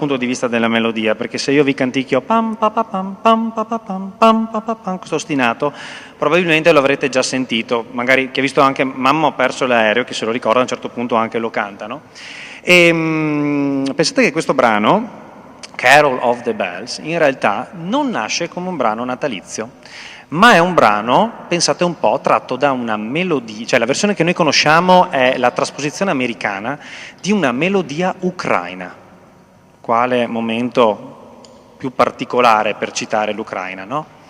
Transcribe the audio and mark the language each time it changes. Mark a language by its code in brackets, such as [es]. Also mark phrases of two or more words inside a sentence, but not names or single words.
[it] punto di vista della melodia, perché se io vi canticchio pam pa pa pam pam pa pa pam pam pa pa pam, questo ostinato, probabilmente lo avrete già sentito, magari chi ha visto anche Mamma ho perso l'aereo, chi se lo ricorda a un certo punto anche lo cantano. E pensate che questo brano, Carol of the Bells, in realtà non nasce come un brano natalizio, ma è un brano, pensate un po', tratto da una melodia, cioè la versione che noi conosciamo è la trasposizione americana di una melodia ucraina. Quale momento più particolare per citare l'Ucraina, no?